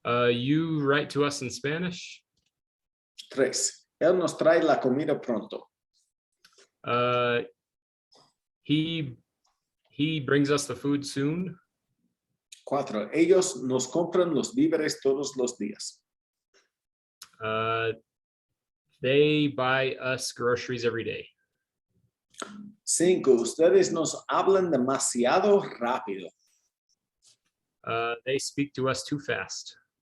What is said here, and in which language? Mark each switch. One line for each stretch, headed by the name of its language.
English: You write to us in Spanish. 3.
Spanish: Él nos trae la comida pronto.
English: He brings us the food soon. 4.
Spanish: Ellos nos compran los víveres todos los días.
English: They buy us groceries every day. 5.
Spanish: Ustedes nos hablan demasiado rápido.
English: They speak to us too fast.